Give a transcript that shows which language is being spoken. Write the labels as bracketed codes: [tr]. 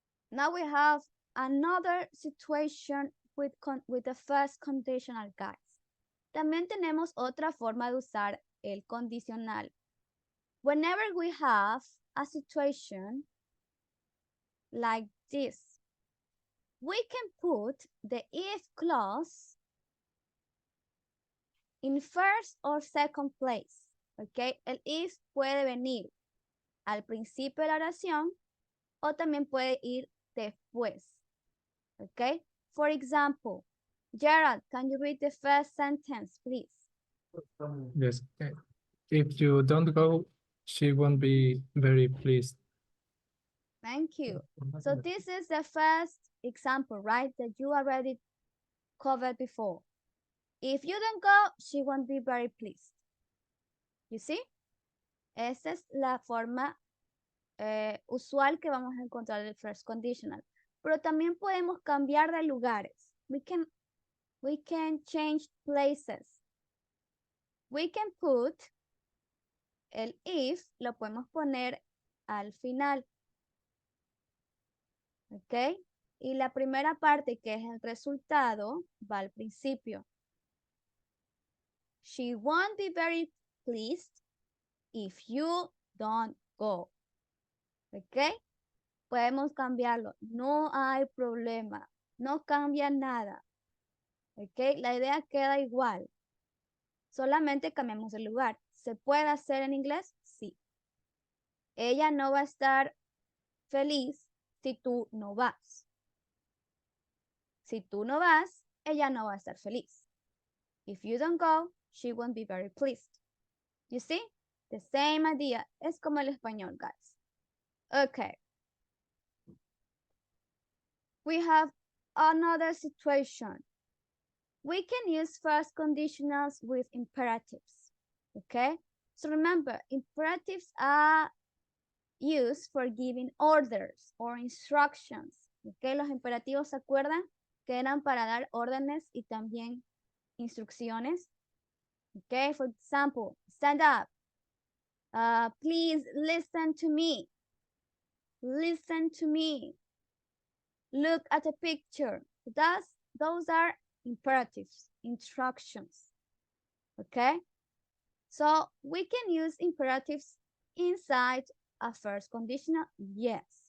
[en] Now we have another situation with the first conditional, guys. [es] También tenemos otra forma de usar el condicional. [en] Whenever we have a situation like this, we can put the if clause in first or second place. [es] Okay, el if puede venir al principio de la oración o también puede ir después. Okay, [en] For example, Gerald, can you read the first sentence, please? Yes. If you don't go, she won't be very pleased. Thank you. So this is the first example, right? That you already covered before. If you don't go, she won't be very pleased. You see? [es] Esa es la forma usual que vamos a encontrar el first conditional. Pero también podemos cambiar de lugares. [en] We can change places. We can put [es] el if, lo podemos poner al final. ¿Ok? Y la primera parte, que es el resultado, va al principio. [en] She won't be very pleased if you don't go. [es] ¿Ok? Podemos cambiarlo. No hay problema. No cambia nada. ¿Ok? La idea queda igual. Solamente cambiamos el lugar. ¿Se puede hacer en inglés? Sí. Ella no va a estar feliz si tú no vas. Si tú no vas, ella no va a estar feliz. [en] If you don't go, she won't be very pleased. You see? The same idea. [es] Es como el español, [en] guys. Okay. We have another situation. We can use first conditionals with imperatives. Okay? So remember, imperatives are used for giving orders or instructions. Okay? [es] Los imperativos, ¿se acuerdan? Que eran para dar órdenes y también instrucciones. [en] Okay, for example, stand up. Please listen to me. Listen to me. Look at the picture. Those are imperatives, instructions. Okay, so we can use imperatives inside a first conditional, yes.